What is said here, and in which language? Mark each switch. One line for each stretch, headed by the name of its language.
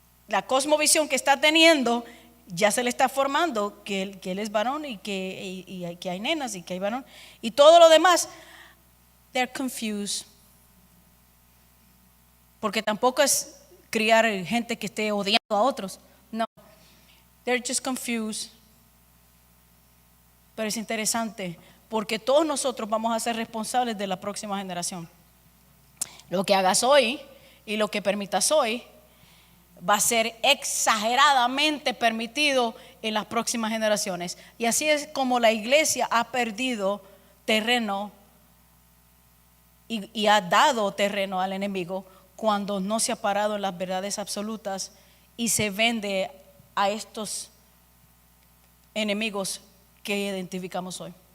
Spanish: la cosmovisión que está teniendo, ya se le está formando que él es varón y que hay nenas y que hay varón. Y todo lo demás,
English: they're confused.
Spanish: Porque tampoco es criar gente que esté odiando a otros.
English: No, they're just confused.
Spanish: Pero es interesante, porque todos nosotros vamos a ser responsables de la próxima generación. Lo que hagas hoy y lo que permitas hoy va a ser exageradamente permitido en las próximas generaciones. Y así es como la iglesia ha perdido terreno y ha dado terreno al enemigo cuando no se ha parado en las verdades absolutas y se vende a estos enemigos que identificamos hoy.